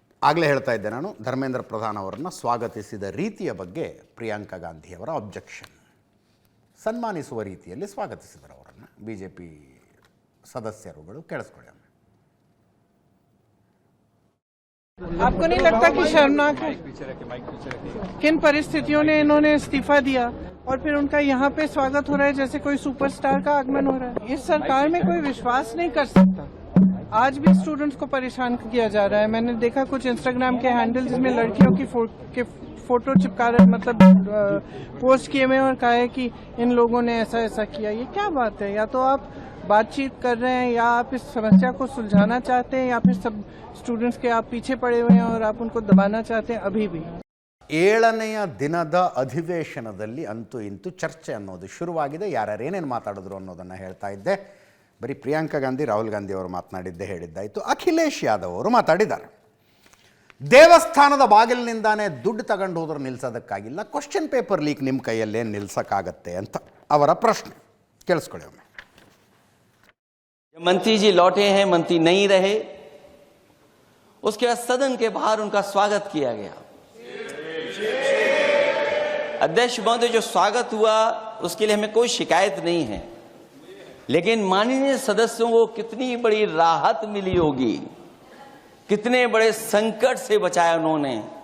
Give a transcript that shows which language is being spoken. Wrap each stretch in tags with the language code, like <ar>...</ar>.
<kn>ಆಗಲೇ ಹೇಳ್ತಾ ಇದ್ದೆ ನಾನು, ಧರ್ಮೇಂದ್ರ ಪ್ರಧಾನ್ ಅವರನ್ನು ಸ್ವಾಗತಿಸಿದ ರೀತಿಯ ಬಗ್ಗೆ ಪ್ರಿಯಾಂಕಾ ಗಾಂಧಿಯವರ ಅಬ್ಜೆಕ್ಷನ್. ಸನ್ಮಾನಿಸುವ ರೀತಿಯಲ್ಲಿ ಸ್ವಾಗತಿಸಿದರು ಅವರನ್ನು BJP सदस्यरुಗಳು. ಕೇಳಿಸ್ಕೊಳ್ಳಿ.</kn> <hi>आपको नहीं लगता कि शर्मनाक है किन परिस्थितियों ने इन्होंने इस्तीफा दिया और फिर उनका यहाँ पे स्वागत हो रहा है जैसे कोई सुपरस्टार का आगमन हो रहा है? इस सरकार में कोई विश्वास नहीं कर सकता. आज भी स्टूडेंट्स को परेशान किया जा रहा है. मैंने देखा कुछ इंस्टाग्राम के हैंडल जिसमें लड़कियों की फोटो चिपका रहे, मतलब पोस्ट किए हुए और कहा है कि इन लोगों ने ऐसा ऐसा किया. ये क्या बात है? या तो आप बातचीत कर रहे हैं या आप इस समस्या को सुलझाना चाहते हैं या फिर सब स्टूडेंट्स के आप पीछे पड़े हुए हैं और आप उनको दबाना चाहते हैं. अभी भी</hi> <kn>7ನೆಯ ದಿನದ ಅಧಿವೇಶನದಲ್ಲಿ ಅಂತೂ ಇಂತೂ ಚರ್ಚೆ ಅನ್ನೋದು ಶುರುವಾಗಿದೆ. ಯಾರ್ಯಾರು ಏನೇನು ಮಾತಾಡಿದ್ರು ಅನ್ನೋದನ್ನು ಹೇಳ್ತಾ ಇದ್ದೆ. ಬರೀ ಪ್ರಿಯಾಂಕಾ ಗಾಂಧಿ ರಾಹುಲ್ ಗಾಂಧಿ ಅವರು ಮಾತನಾಡಿದ್ದೇ ಹೇಳಿದ್ದಾಯಿತು. ಅಖಿಲೇಶ್ ಯಾದವ್ ಅವರು ಮಾತಾಡಿದ್ದಾರೆ. ದೇವಸ್ಥಾನದ ಬಾಗಿಲಿನಿಂದಾನೇ ದುಡ್ಡು ತಗೊಂಡು ಹೋದ್ರೆ ನಿಲ್ಲಿಸೋದಕ್ಕಾಗಿಲ್ಲ, ಕ್ವಶನ್ ಪೇಪರ್ ಲೀಕ್ ನಿಮ್ಮ ಕೈಯಲ್ಲೇ ನಿಲ್ಲಿಸೋಕ್ಕಾಗತ್ತೆ ಅಂತ ಅವರ ಪ್ರಶ್ನೆ. ಕೇಳಿಸ್ಕೊಳ್ಳಿ ಒಮ್ಮೆ.</kn> <hi>मंत्री जी लौटे हैं, मंत्री नहीं रहे, उसके बाद सदन के बाहर उनका स्वागत किया गया. अध्यक्ष महोदय, जो स्वागत हुआ उसके लिए हमें कोई शिकायत नहीं है, लेकिन माननीय सदस्यों को कितनी बड़ी राहत मिली होगी, कितने बड़े संकट से बचाया उन्होंने.</hi>